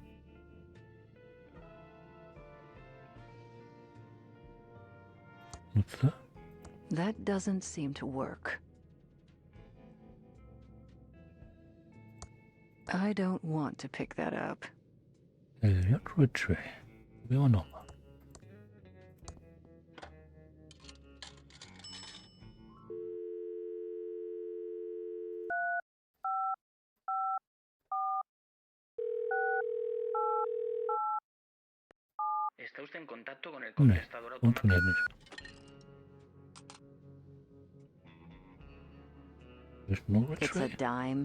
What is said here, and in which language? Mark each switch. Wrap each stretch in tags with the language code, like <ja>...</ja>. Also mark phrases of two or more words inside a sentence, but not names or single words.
<de>Nutze.</de> <en>That doesn't seem to work. I don't want to pick that up.</en> <de>Elliot Ridgway. Probieren wir nochmal.</de> <es>Está usted en contacto con el</es> <de>Nee,</de> <es>contestador automático.</es> <de>funktioniert nicht. Ist nur</de> <en>It's a Ridgway.</en> <es>dime.</es>